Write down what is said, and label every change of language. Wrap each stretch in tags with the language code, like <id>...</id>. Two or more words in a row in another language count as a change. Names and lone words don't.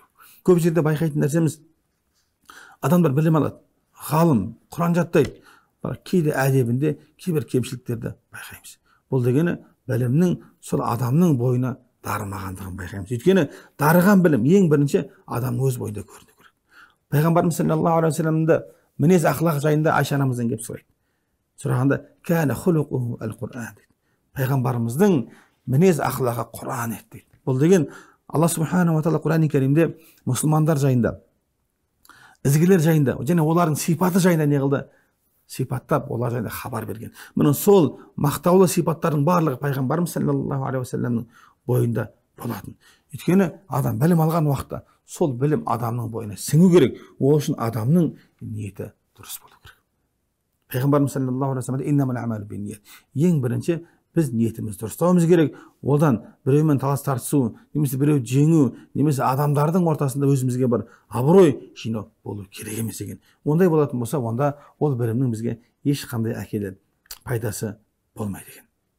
<kk>Көп жерде байқайтын нәрсеміз, адамдар білім алады, ғалым, Құран жаттайды, бірақ кейде әдебінде кейбір кемшіліктерді байқаймыз. Бұл дегені білімнің сол адамның бойына дарымағандығын байқаймыз. Өйткені дарыған білім ең бірінші адамның өз бойында көріну керек. Пайғамбарымыз</kk> <ar>صلى الله عليه وسلم</ar> <kk>мінез ақылақ жайында Айша анамыздан келіп сұрайды. Сұрағанда</kk> <ar>كان خلقه القرآن</ar> <kk>дейді. Пайғамбарымыздың мінез ақылағы Құран еді дейді. Бұл деген Алла</kk> <ar>سبحانه وتعالى</ar> <kk>Құран-ы Кәрімде мұсылмандар жайында, ізгілер жайында, және олардың сипаты жайында не қылды? Сипаттап, олар жайында хабар берген. Міне сол мақтаулы сипаттардың барлығы пайғамбарымыз</kk> <ar>صلى الله عليه وسلم</ar> <kk>бойында болатын. Өйткені адам білім алған уақытта сол білім адамның бойына сіңу керек. Ол үшін адамның ниеті дұрыс болу керек. Пайғамбарымыз</kk> <ar>صلى الله عليه وسلم إنما الأعمال بالنيات.</ar> <kk>Ең бірінші біз ниетімізді дұрыстауымыз керек. Одан біреумен талас тартысу, немесе біреу жеңу, немесе адамдардың ортасында өзімізге бір абырой жинау болу керек емес екен. Ондай болатын болса, онда ол білімнің бізге ешқандай әкелер пайдасы болмайды екен.</kk>